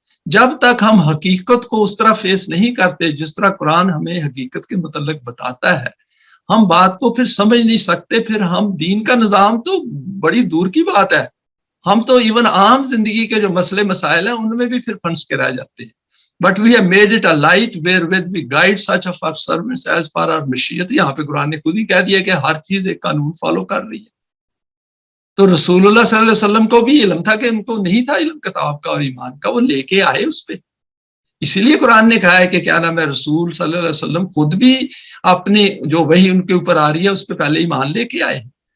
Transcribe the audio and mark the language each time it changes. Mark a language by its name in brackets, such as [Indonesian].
[Urdu] جب تک ہم حقیقت کو اس طرح فیس نہیں کرتے جس طرح قرآن ہمیں حقیقت کے متعلق بتاتا ہے, ہم بات کو پھر سمجھ نہیں سکتے. پھر ہم دین کا نظام تو بڑی دور کی بات ہے, ہم تو ایون عام زندگی کے جو مسئلے مسائل ہیں ان میں بھی پھر پھنس کے رہ جاتے ہیں. [English] But we have made it a light wherewith we guide such of our servants as per our مشیت. [Urdu] یہاں پہ قرآن نے خود ہی کہہ دیا کہ ہر چیز ایک قانون فالو کر رہی ہے. تو رسول اللہ صلی اللہ علیہ وسلم کو بھی علم تھا کہ ان کو نہیں تھا علم کتاب کا اور ایمان کا, وہ لے کے آئے اس پہ. اسی لیے قرآن نے کہا ہے کہ کیا نام ہے رسول صلی اللہ علیہ وسلم خود بھی اپنی جو وحی ان کے اوپر آ رہی ہے اس پہ پہلے ایمان لے کے آئے ہیں.